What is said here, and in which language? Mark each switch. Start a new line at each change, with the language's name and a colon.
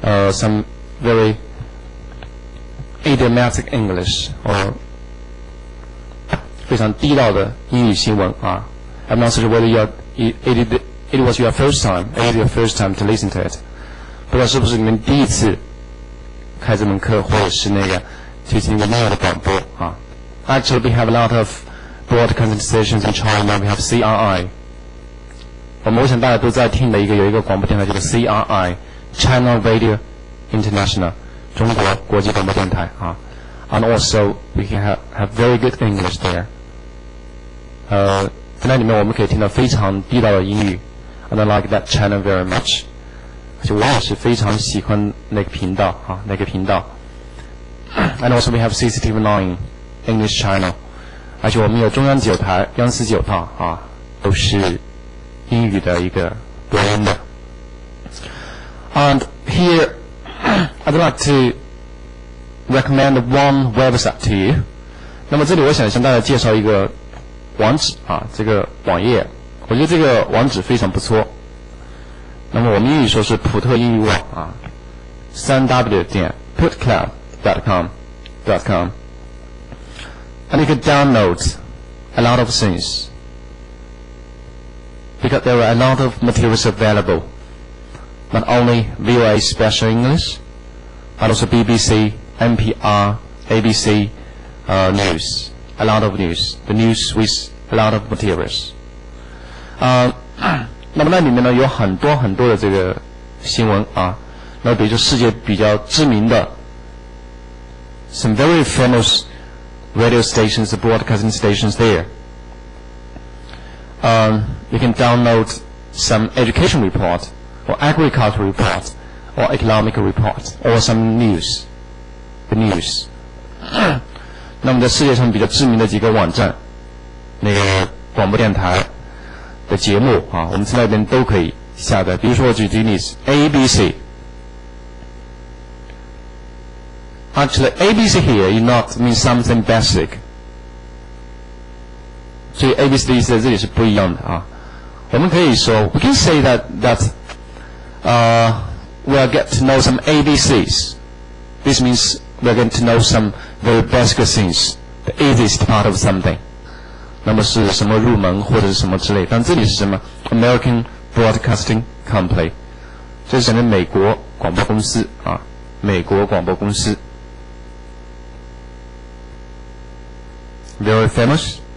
English: some very idiomatic English or
Chinese: 非常地道的英语新闻啊。
English: I'm not sure whether it was your first time to listen to it.
Chinese: 不知道是不是你们第一次开这门课，或者是去听一个那样的广播啊。
English: Actually, we have a lot of broadcasting stations in China. We have CRI.
Chinese: 我想大家都在听的有一个广播电台叫做 CRI, China Radio International, 中国国际广播电台啊。
English: And also, we can have very good English there.
Chinese: 在那里面我们可以听到非常地道的英语。
English: And I like that channel very much.
Chinese: 而且我也是非常喜欢那个频道啊，那个频道。
English: And also we have CCTV9 English channel.
Chinese: 而且我们有中央9台、央视9套啊，都是英语的一个播音的。
English: And here, I'd like to recommend one website to you.
Chinese: 那么这里我想向大家介绍一个网址啊，这个网页，我觉得这个网址非常不错。那么我们英语说是普特英语网啊，3w.putclub.com.
English: And you can download a lot of things because there are a lot of materials available. Not only VOA Special English, but also BBC, NPR, ABC news. A lot of news. The news with a lot of materials.
Chinese: 那么那里面呢有很多的这个新闻啊，那比如说世界比较知名的
English: some very famous radio stations, broadcasting stations there. You can download some education report or agriculture report or economic report or some news. The news.
Chinese: 那么在世界上比较知名的几个网站，那个广播电台的节目啊，我们在那边都可以下载。比如说我举例子 ABC.
English: Actually, ABC here is not mean something basic.
Chinese: 所以 ABC 的意思在这里是不一样的啊。我们可以说
English: we can say that we'll get to know some ABCs. This means we're going to know some very basic things, the easiest part of something.
Chinese: 那么是什么入门或者是什么之类，但这里是什么 American Broadcasting Company， 这是讲的美国广播公司啊，美国广播公司
English: very famous.